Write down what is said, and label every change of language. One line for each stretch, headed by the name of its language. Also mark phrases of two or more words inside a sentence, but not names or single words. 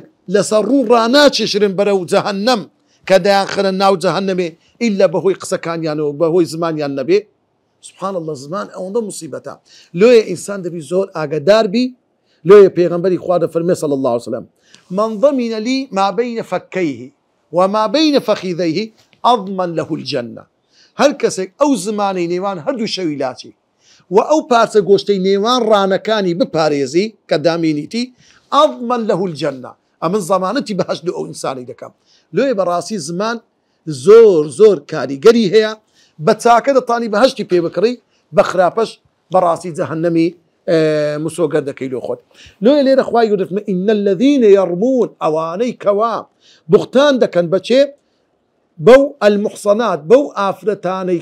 Central Kurdish: لەسەر ڕوو ڕاناچێشرن بەرەو جەهەنەم کە دەیانخەنە ناو جەهەنەمێ ئیلا بەهۆی قسەکانیانەوە بەهۆی زمانیان نەبێ
Arabic: سبحان الله
Central Kurdish: زمان ئەوەندە موسیبەتە لێیە ئینسان دەبی زۆر ئاگادار بی لێیە پێغەمبەری خوا دەفەرمێ
Arabic: صلی الله عليه وسلم من ضمن لي ما بين فكيه وما بين فخذيه أضمن له الجنة
Central Kurdish: هەر کەسێک ئەو زمانی نێوان هەردوو شەوی لاچی و ئەو پارچە گۆشتەی نێوان ڕانەکانی بپارێزی کە دامینیتی
Arabic: ئەضمن له الجنة
Central Kurdish: ئەمن زەمانەتی بەهەشت ئەو ئینسانی دەکەم لێیە بەڕاستی زمان زۆر کاریگەری هەیە بە چاکە دەتانی بەهەشتی پێ بکڕی بە خراپەش بەڕاستی جەهەنەمی مسۆگەر دەکەی لۆ خۆت لێیە لێرە خوای گەورە
Arabic: ئین الذین یەڕمون
Central Kurdish: ئەوانەی کەوا بوختان دەکەن بەچێ بەو المحسنات بەو ئافرەتانەی